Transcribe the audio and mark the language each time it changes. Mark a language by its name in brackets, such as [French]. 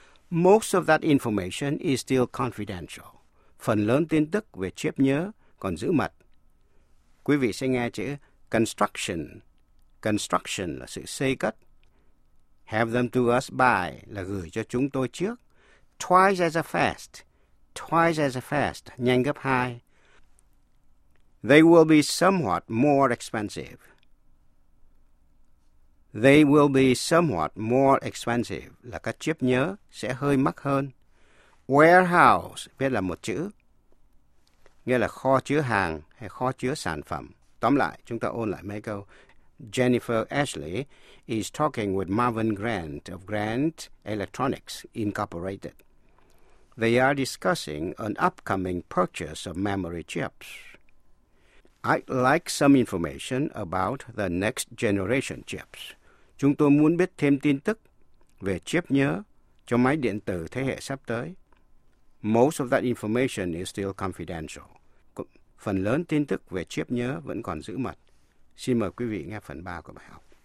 [English] Most of that information is still confidential. [Vietnamese] Phần lớn tin tức về chip nhớ còn giữ mật. Quý vị sẽ nghe chữ construction. Construction là sự xây cất. [English] Have them to us by [Vietnamese] là gửi cho chúng tôi trước. [English] Twice as fast. Twice as fast. [Vietnamese] Nhanh gấp hai. [English] They will be somewhat more expensive. They will be somewhat more expensive [Vietnamese] là các chip nhớ sẽ hơi mắc hơn. Warehouse viết là một chữ, nghĩa là kho chứa hàng hay kho chứa sản phẩm. Tóm lại, chúng ta ôn lại mấy câu. [English] Jennifer Ashley is talking with Marvin Grant of Grant Electronics Incorporated. They are discussing an upcoming purchase of memory chips. I'd like some information about the next generation chips. [Vietnamese] Chúng tôi muốn biết thêm tin tức về chip nhớ cho máy điện tử thế hệ sắp tới. [English] Most of that information is still confidential. [Vietnamese] Phần lớn tin tức về chip nhớ vẫn còn giữ mật. Xin mời quý vị nghe phần 3 của bài học.